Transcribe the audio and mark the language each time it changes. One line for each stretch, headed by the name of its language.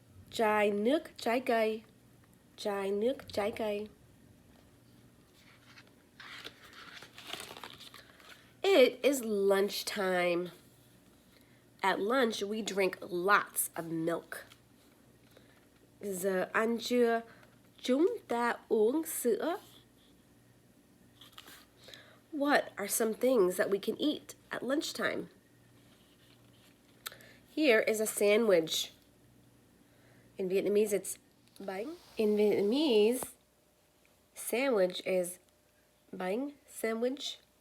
Vietnamese: Chai nước trái cây. Chai nước trái cây.
English: It is lunchtime. At lunch, we drink lots of milk.
Vietnamese: Giờ ăn trưa, chúng ta uống sữa.
English: What are some things that we can eat at lunchtime? Here is a sandwich. In Vietnamese, it's bánh. In Vietnamese, sandwich is bánh sandwich.